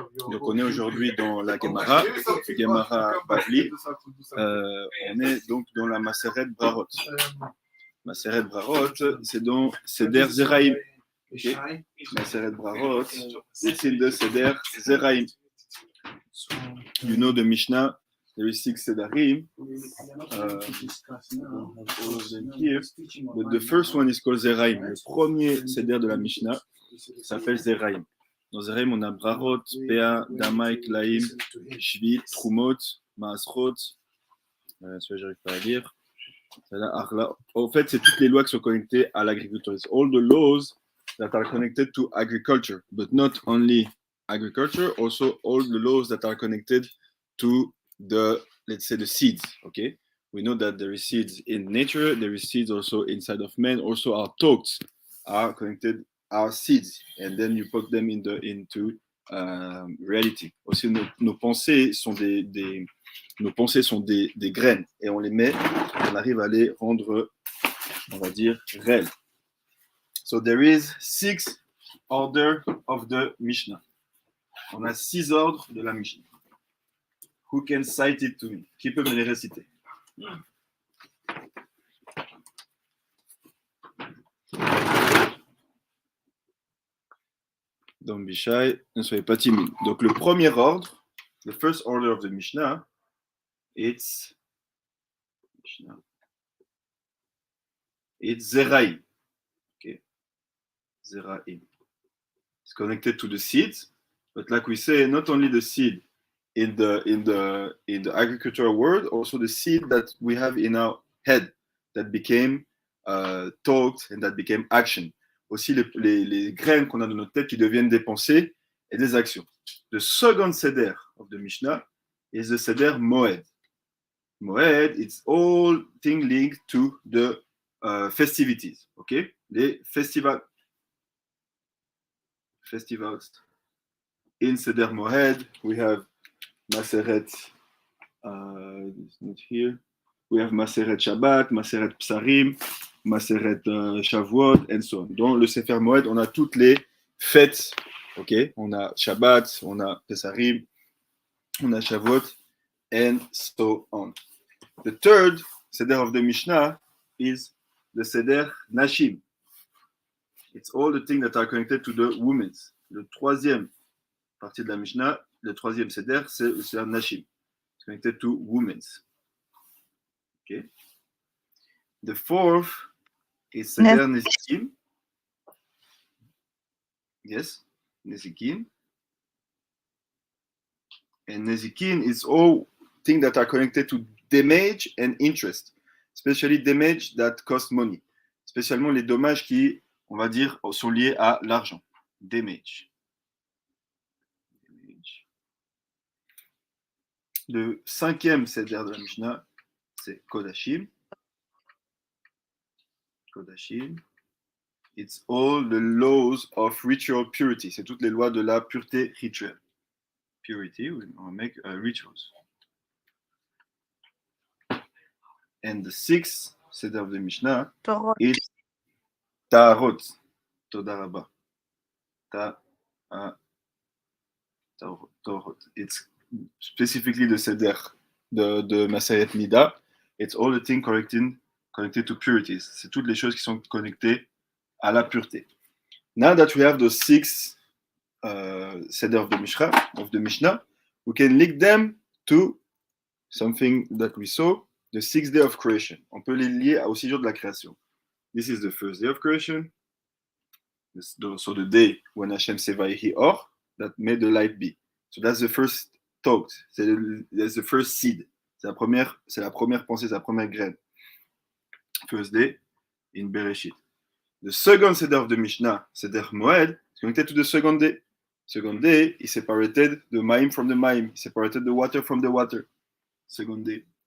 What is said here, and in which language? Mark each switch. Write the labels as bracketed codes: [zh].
[fr] Donc on est aujourd'hui dans la Gemara Bavli. On est donc dans la Masekhet Brakhot. Masekhet Brakhot, c'est dans Seder Zeraim. [en] Okay? Masekhet Brakhot, it's in the Seder Zeraim. You know the Mishnah, there is 6 Sedarim. All of them here. But the first one is called Zeraim. [fr] Le premier Seder de la Mishnah s'appelle Zeraim. Dans Zeraim, on a Brachot, Pea, Damai, Klaim, Shvit, Trumot, Maasrot. Celui-là, j'arrive pas à lire. En fait, c'est toutes les lois qui sont connectées à l'agriculture. [en] It's all the laws that are connected to agriculture, but not only agriculture, also all the laws that are connected to the, let's say, the seeds. Okay, we know that there is seeds in nature, there is seeds also inside of man. Also, our thoughts are connected, our seeds, and then you put them into reality. [fr] Aussi, nos pensées sont nos pensées sont des graines et on les met, on arrive à les rendre, on va dire, réelles. [en] So there is 6 order of the Mishnah. [fr] On a 6 ordres de la Mishnah. [en] Who can cite it to me? [fr] Qui peut me les réciter? [en] Don't be shy, [fr] ne soyez pas timide. Donc le premier ordre, [en] the first order of the Mishnah, it's Zeraim. Okay, Zeraim. It's connected to the seeds, but like we say, not only the seed in the agricultural world, also the seed that we have in our head that became thought and that became action. [fr] Aussi les graines qu'on a dans notre tête qui deviennent des pensées et des actions. [en] The second seder of the Mishnah is the seder Moed. Moed, it's all things linked to the festivities. [fr] Okay, les festivals. [en] In Seder Moed, we have Maseret. It's not here. We have Maseret Shabbat, Maseret Psarim, Maseret Shavuot, and so on. [fr] Dans le Sefer Moed, on a toutes les fêtes. Ok, on a Shabbat, on a Psarim, on a Shavuot, [en] and so on. The third Seder of the Mishnah is the Seder Nashim. It's all the things that are connected to the women. [fr] Le troisième partie de la Mishnah, le troisième Seder, c'est le Seder Nashim. [en] It's connected to women. Okay. The fourth is Seder Nezikim. Yes, Nezikim. And Nezikim is all things that are connected to damage and interest, especially damage that cost money. [fr] Spécialement les dommages qui, on va dire, sont liés à l'argent. Damage. Le cinquième Seder de la Mishnah, c'est Kodashim. Kodashim. [en] It's all the laws of ritual purity. [fr] C'est toutes les lois de la pureté rituelle. [en] Purity, we make rituals. And the sixth Seder of the Mishnah is Ta'arot. [he] Toda Rabba. [en] Ta'arot. It's specifically the Seder de Masayet Nida. It's all the things connected to purities. [fr] C'est toutes les choses qui sont connectées à la pureté. [en] Now that we have those 6 Seder of the Mishnah, we can link them to something that we saw, the 6th day of creation. [fr] On peut les lier au 6 jours de la création. [en] This is the first day of creation. So the day when Hashem said Vayehi Or, that made the light be. So that's the first thought. That's the first seed. [fr] C'est la première pensée, c'est la première graine. [en] First day in Bereshit. The second seder of the Mishnah, Seder Moed, is connected to the second day. Second day, he separated the Maim from the Maim. He separated the water from the water. Second day.